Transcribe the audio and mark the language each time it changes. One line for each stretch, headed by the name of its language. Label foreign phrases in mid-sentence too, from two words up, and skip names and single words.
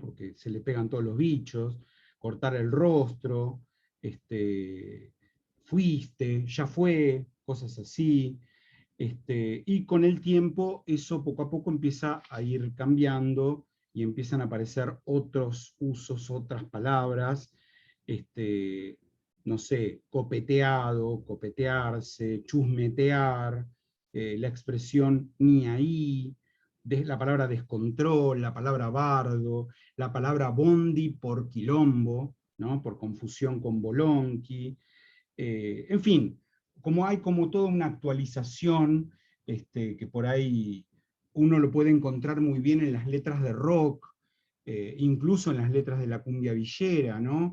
Spanish: Porque se le pegan todos los bichos, cortar el rostro, fuiste, ya fue, cosas así. Y con el tiempo eso poco a poco empieza a ir cambiando y empiezan a aparecer otros usos, otras palabras, no sé, copeteado, copetearse, chusmetear, la expresión ni ahí, la palabra descontrol, la palabra bardo, la palabra bondi por quilombo, ¿no? Por confusión con bolonqui, en fin, como hay como toda una actualización, que por ahí uno lo puede encontrar muy bien en las letras de rock, incluso en las letras de la cumbia villera, ¿no?